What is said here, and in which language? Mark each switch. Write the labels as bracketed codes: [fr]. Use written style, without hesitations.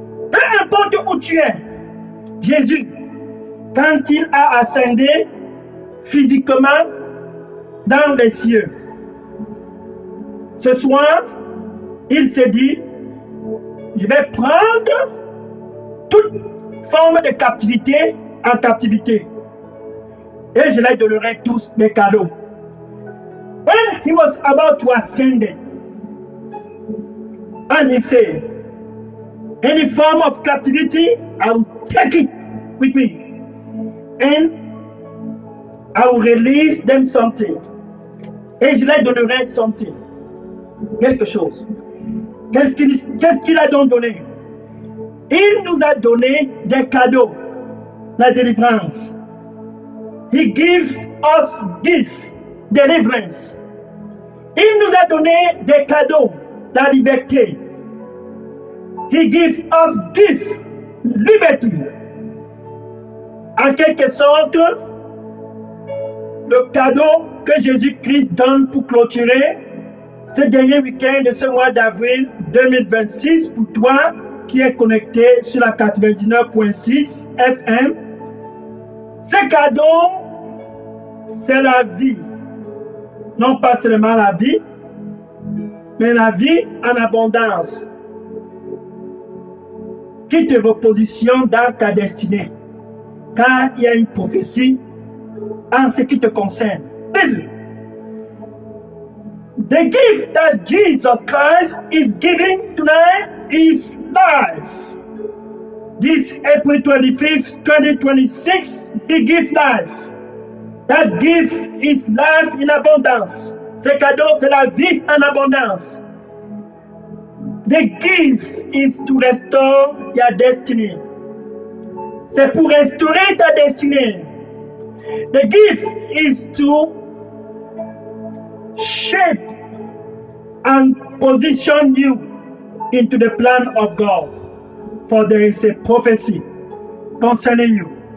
[fr] Peu importe où tu es, Jésus, quand il a ascendu physiquement dans les cieux, ce soir, il s'est dit, je vais prendre toute forme de captivité en captivité. Et je leur donnerai tous des cadeaux. [en] When he was about to ascend, and he said, any form of captivity, I will take it with me. And I will release them something. [fr] Et je leur donnerai something. Quelque chose. Qu'est-ce qu'il a donc donné? Il nous a donné des cadeaux. La délivrance. [en] He gives us gift, deliverance. [fr] Il nous a donné des cadeaux, la liberté. [en] He gives us gift, liberty. [fr] En quelque sorte, le cadeau que Jésus-Christ donne pour clôturer ce dernier week-end de ce mois d'avril 2026 pour toi qui est connecté sur la 99.6 FM. Ce cadeau, c'est la vie. Non pas seulement la vie, mais la vie en abondance qui te repositionne dans ta destinée. Car il y a une prophétie en ce qui te concerne. [en] Listen. The gift that Jesus Christ is giving tonight is life. This April 25th, 2026, He gives life. That gift is life in abundance. [fr] Ce cadeau, c'est la vie en abondance. [en] The gift is to restore your destiny. [fr] C'est pour restaurer ta destinée. [en] The gift is to shape and position you into the plan of God. For there is a prophecy concerning you.